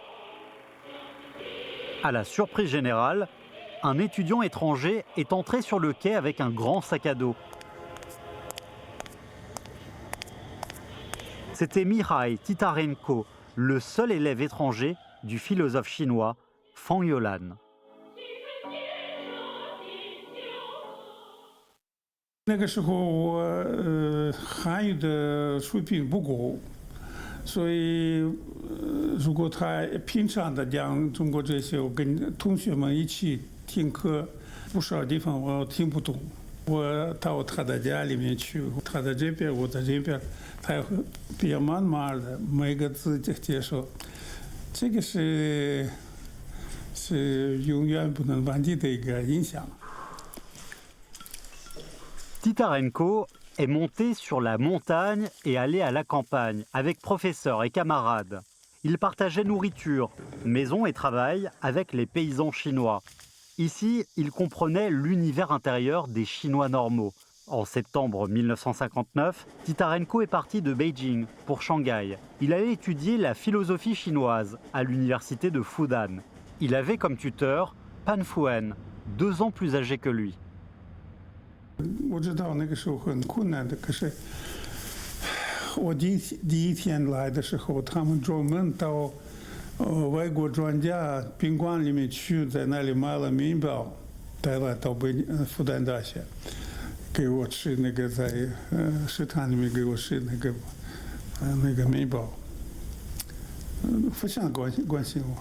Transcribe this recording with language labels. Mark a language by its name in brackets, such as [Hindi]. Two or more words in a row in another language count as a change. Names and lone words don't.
[French] À la surprise générale, un étudiant étranger est entré sur le quai avec un grand sac à dos. C'était Mihai Titarenko, le seul élève étranger du philosophe chinois Fang Youlan. [Chinese] 那个时候我汉语的水平不够，所以如果他平常的讲中国这些，我跟同学们一起听课，不少地方我听不懂。我到他的家里面去，他在这边，我在这边，他也会比较慢慢的每个字接受，这个是永远不能忘记的一个印象。 [French] Titarenko est monté sur la montagne et allé à la campagne avec professeurs et camarades. Il partageait nourriture, maison et travail avec les paysans chinois. Ici, il comprenait l'univers intérieur des Chinois normaux. En septembre 1959, Titarenko est parti de Beijing pour Shanghai. Il allait étudier la philosophie chinoise à l'université de Fudan. Il avait comme tuteur Pan Fuan, 2 ans plus âgé que lui. [Chinese] 我知道那个时候很困难的，可是我第一天来的时候，他们专门到外国专家宾馆里面去，在那里买了面包，带来到复旦大学，给我吃那个在食堂里面给我吃那个面包，非常关心我。